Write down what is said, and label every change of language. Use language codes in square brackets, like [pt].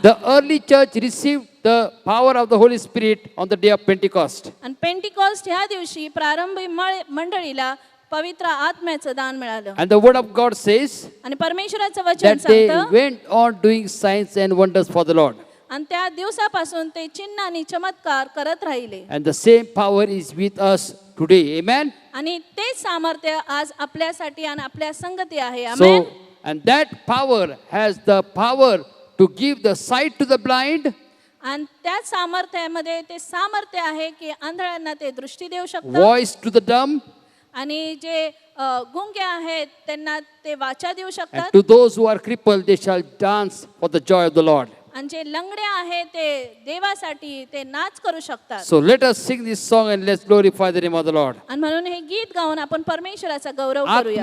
[en] The early church received the power of the Holy Spirit on the day of Pentecost. [mr] आणि Pentecost ह्या दिवशी प्रारंभी मंडळीला पवित्र आत्म्याचं दान मिळालं. [en] And the word of God says [mr] आणि परमेश्वराचं वचन [en] that they [mr] सांगतं, [en] went on doing signs and wonders for the Lord. [mr] आणि त्या दिवसापासून ते चिन्ह आणि चमत्कार करत राहिले. [en] And the same power is with us today. Amen. [mr] आणि तेच सामर्थ्य आज आपल्यासाठी आणि आपल्या संगती आहे. [en] So, [mr] amen. [en] and that power has the power to give the sight to the blind, [mr] आणि त्या सामर्थ्यामध्ये ते सामर्थ्य आहे की आंधळ्यांना ते दृष्टी देऊ शकतात, [en] voice to the dumb, [mr] आणि जे गुंगे आहेत त्यांना ते वाचा देऊ [en] and [mr] शकतात, [en] to those who are crippled, they shall dance for the joy of the Lord. [mr] आणि जे लंगडे आहेत ते देवासाठी ते नाच करू शकतात. [en] So let us sing this song and let's glorify the name of the Lord. [mr] आणि म्हणून हे गीत गाऊन आपण परमेश्वराचा गौरव करूया.